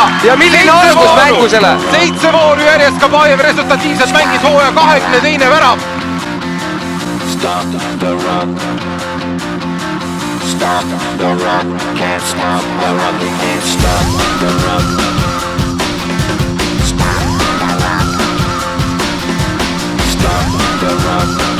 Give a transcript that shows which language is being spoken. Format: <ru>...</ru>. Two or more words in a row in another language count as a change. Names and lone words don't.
<et>Ja milline algus mängusele? 7 vooru järjest Kabajev resultatiivselt mängis hooaja 22. värav.</et> <en>Stop the rock. Stop the rock. Can't stop the rock. You can't stop the rock. Stop the rock. Stop the rock.</en>